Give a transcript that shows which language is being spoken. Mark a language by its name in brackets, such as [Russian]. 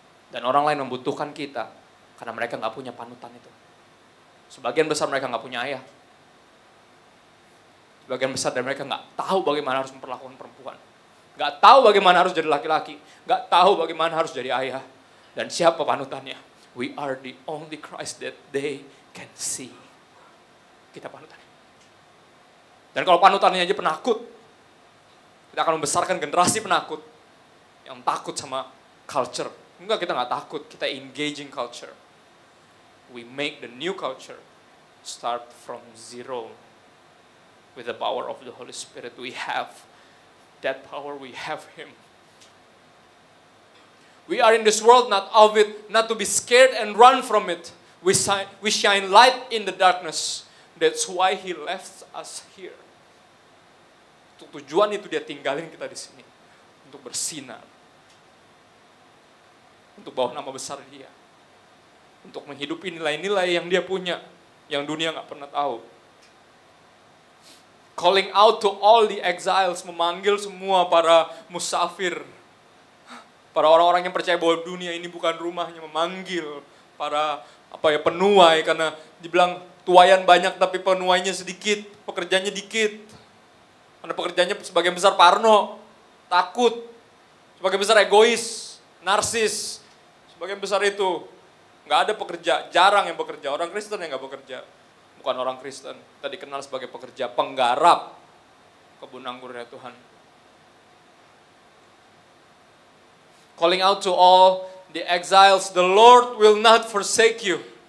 [Indonesian] Dan orang lain membutuhkan kita karena mereka gak punya panutan itu. Sebagian besar mereka gak punya ayah. Sebagian besar dari mereka gak tahu bagaimana harus memperlakukan perempuan. Gak tahu bagaimana harus jadi laki-laki. Gak tahu bagaimana harus jadi ayah. Dan siapa panutannya? [English] We are the only Christ that they can see. [Indonesian] Kita panutannya. Dan kalau panutannya aja penakut, kita akan membesarkan generasi penakut yang takut sama culture. Enggak, kita gak takut. Kita engaging culture. [English] We make the new culture start from zero. With the power of the Holy Spirit, we have that power, we have Him. We are in this world not of it, not to be scared and run from it. We shine light in the darkness. That's why He left us here. [Indonesian] Untuk tujuan itu Dia tinggalin kita di sini. Untuk bersinar. Untuk bawa nama besar Dia. Untuk menghidupi nilai-nilai yang Dia punya. Yang dunia gak pernah tahu. [English] Calling out to all the exiles, [Indonesian] memanggil semua para musafir. Para orang-orang yang percaya bahwa dunia ini bukan rumahnya, memanggil para penuai, karena dibilang tuayan banyak tapi penuainya sedikit, pekerjaannya dikit. Karena pekerjaannya sebagian besar parno, takut, sebagian besar egois, narsis, sebagian besar itu nggak ada pekerja, jarang yang bekerja. Orang Kristen yang nggak bekerja, bukan orang Kristen. Kita dikenal sebagai pekerja penggarap kebun anggurnya Tuhan. [English] Calling out to all the exiles, the Lord will not forsake you.